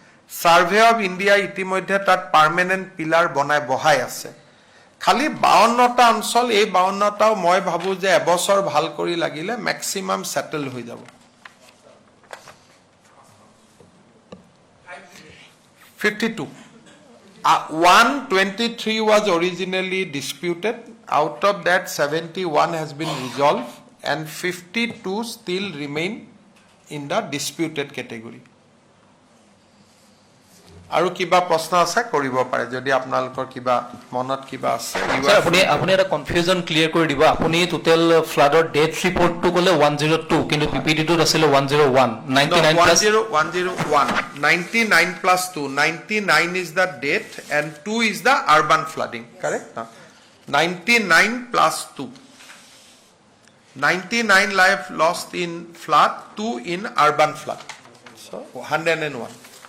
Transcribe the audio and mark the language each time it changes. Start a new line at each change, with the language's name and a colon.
Assamese: Survey of India ইতিমধ্যে তাত permanent pillar বহাই আছে খালি 52টা অঞ্চল এই 52টাও মই ভাবো যে এবছৰ ভাল কৰি লাগিলে ম্যাক্সিমাম সেটেল হৈ যাব 52
English: 123 was originally disputed. Out of that, 71 has been resolved and 52 still remain in the disputed category.
Assamese: আৰু কিবা প্ৰশ্ন আছে কৰিব পাৰে যদি আপোনালোকৰ কিবা মনত কিবা আছে স্যার আপুনি এটা কনফিউজন ক্লিয়াৰ কৰি দিব আপুনি টোটাল ফ্লাডৰ ডেথ ৰিপৰ্টটো ক'লে 102 কিন্তু পিপিটিটোত আছিল 101 99 plus
English: 101 99 plus 2 99 is the death and 2 is the urban flooding correct 99 plus 2 99 life lost in flood 2 in urban flood so 101